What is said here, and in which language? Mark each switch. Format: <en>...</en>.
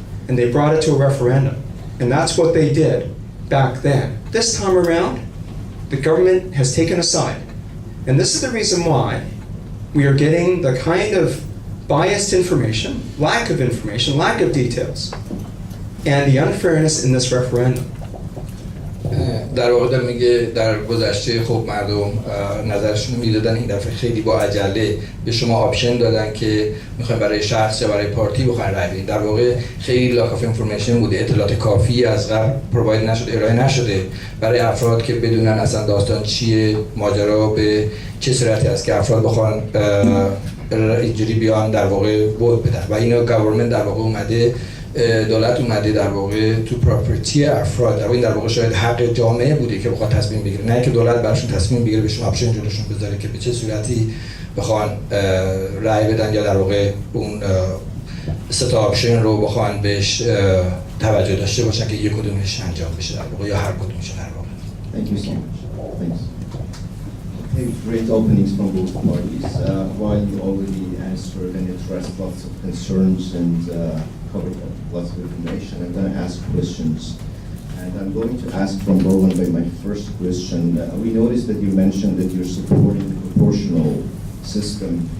<en>And they brought it to a referendum. And that's what they did back then. This time around, the government has taken a side. And this is the reason why we are getting the kind of biased information, lack of details, and the unfairness in this referendum.</en> <fa>در واقع داره میگه در گذشته خب مردم نظرشون رو میدادن، این دفعه خیلی با عجله به شما آپشن دادن که میخواین برای شخص یا برای پارتی بخواین رای بدید. در واقع خیلی</fa> <en>lack of information</en> <fa>بوده، اطلاعات کافی از قبل پروواید نشده، ارائه نشده برای افراد که بدونن اصلا داستان چیه، ماجرا به چه صورتی است که افراد بخوان اینجوری بیان در واقع ووت بدن. و اینو گورنمنت در واقع اومده، دولت اومده در واقع تو پراپرتی افراد، این در واقع شاید حق جامعه بوده که بخواد تصمیم بگیره، نه که دولت براشون تصمیم بگیره بهشون آپشن جلوشون بذاره که به چه صورتی بخوان رأی بدن یا در واقع اون سه تا آپشن رو بخوان بهش توجه داشته باشن که یک کدومش انجام بشه در واقع یا هر کدومش در واقع.</fa> <en>Thank you so much. Thanks. Okay, great openings from both parties. While you already answered and addressed lots of concerns and covered lots of information, I'm going to ask questions. And I'm going to ask from Bowen by my first question. We noticed that you mentioned that you're supporting the proportional system.</en>